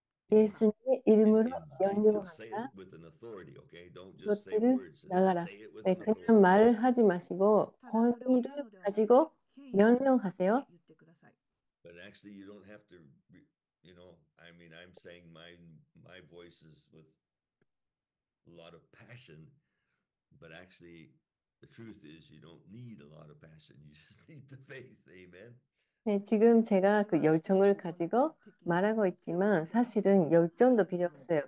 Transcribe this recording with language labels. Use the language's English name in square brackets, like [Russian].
[Korean] 예수님의 이름으로 명령합니다. 그것들을 나가라. 네, 그냥 말을 하지 마시고 권위를 가지고 명령하세요. [English] But actually, you don't have to, I mean, I'm saying my voice is with a lot of passion, but actually, the truth is you don't need a lot of passion. You just need the faith. Amen. [Korean] 네, 지금 제가 그 열정을 가지고 말하고 있지만 사실은 열정도 필요 없어요.